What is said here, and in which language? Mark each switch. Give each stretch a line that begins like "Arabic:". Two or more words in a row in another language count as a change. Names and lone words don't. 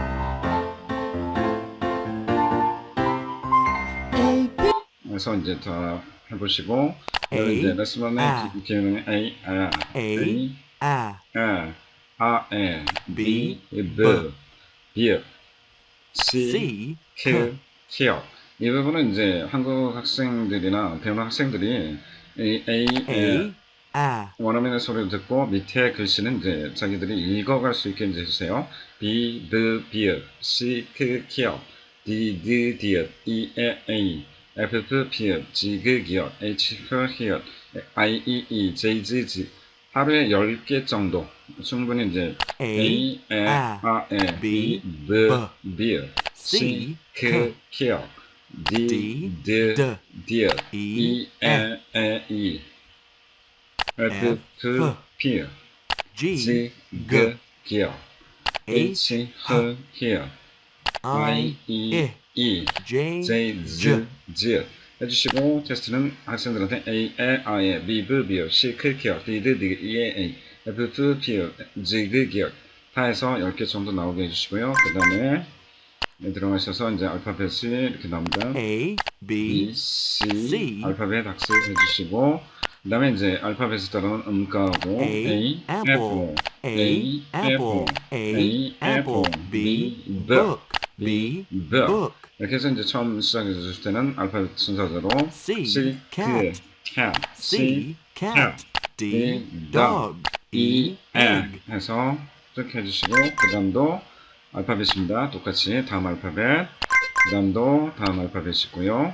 Korean: 그래서 이제 다 해보시고 이제 레슨 1의 기능은 A, B, B, C, K, K. 이 부분은 이제 한국 학생들이나 배우는 학생들이 A, 원어민의 소리를 듣고 밑에 글씨는 이제 자기들이 읽어갈 수 있게 이제 해주세요. B, B, B, C, K, K, D, D, D, E, A, F, P, P, G, G, G, H, H, I, E, J, G, G. 하루에 10개 정도 충분히 이제 A, B, B, C, K, K, D, D, D, E, F, P, G, G, G, H, H, I, E, J, Z, Z 해주시고 테스트는 학생들한테 A, I, B, B, C, K, K, D, D, E, A, F, P, G, G 다 해서 10개 정도 나오게 해주시고요. 그 다음에 들어가셔서 이제 알파벳이 이렇게 나옵니다. A, B, C 알파벳 학습 해주시고 그 다음에 이제 알파벳에 따른 음가하고
English: A, Apple, A, Apple, A, Apple, B, B, book
Korean: 이렇게 해서 이제 처음 시작해 주실 때는 알파벳 순서대로
English: C, cat, C, cat, D, dog, E, egg
Korean: 해서 쭉 해주시고 그 다음도 알파벳입니다. 똑같이 다음 알파벳, 그 다음도 다음 알파벳이 있고요.